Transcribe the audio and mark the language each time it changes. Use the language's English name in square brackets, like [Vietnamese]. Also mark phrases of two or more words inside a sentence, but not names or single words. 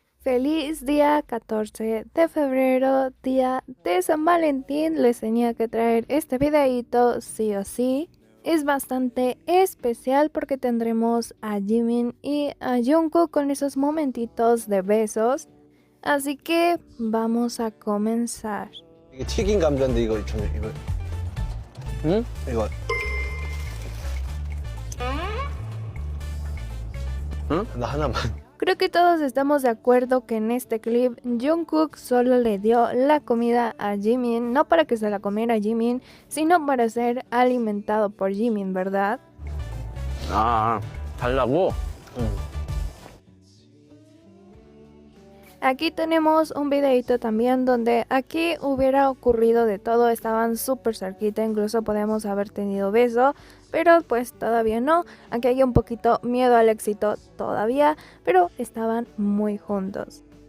[Spanish] Feliz día 14 de febrero, día de San Valentín. Les tenía que traer este videito sí o sí. Es bastante especial porque tendremos a Jimin y a Jungkook con esos momentitos de besos. Así que vamos a comenzar. [Korean] 이게 튀긴 감자인데 이거 응? 이거 응? 나 하나만. [Spanish] Creo que todos estamos de acuerdo que en este clip Jungkook solo le dio la comida a Jimin, no para que se la comiera Jimin, sino para ser alimentado por Jimin, ¿verdad? [Korean] 아, 달라고? 응. [Spanish] Aquí tenemos un videito también donde aquí hubiera ocurrido de todo, estaban súper cerquita, incluso podemos haber tenido beso, pero pues todavía no. Aquí hay un poquito miedo al éxito todavía, pero estaban muy juntos.